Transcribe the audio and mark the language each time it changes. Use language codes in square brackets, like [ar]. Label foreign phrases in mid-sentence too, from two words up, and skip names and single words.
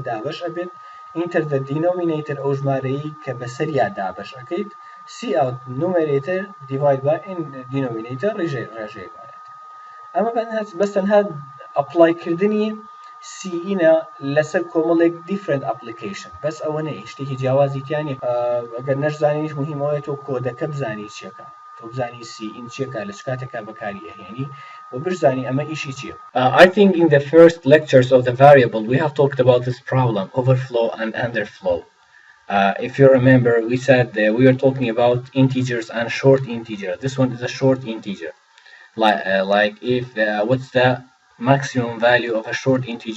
[ckb] دابەش ئەبێت [en] enter the denominator [ckb] ئەو ژمارەی کە بەسەریا دابەش ئەەکەیت [en] C out numerator divide by denominator [ckb] ڕێژەیەکوانێت ئەمە بەستەنها ئەپلایکردنی سیئینە لەسەر کۆمەڵێک [en] different application [ckb] بەس ئەوە نەیە شتێکی جیاوازی تیانێ ئەگەر نەشزانیش مهمەوەیە تۆ کۆدەکە بزانی چیەکە وبزاني سي إن چیەکە لە چکاتێکا بەکاری ئەهێنی و بزاني ئەمە ئیشی چییە. [en] I think in the first lectures of the variable we have talked about this problem, overflow and underflow. If you remember, we said we were talking about integers and short integer. This one is a short integer. Like if what's the maximum value of a short integer?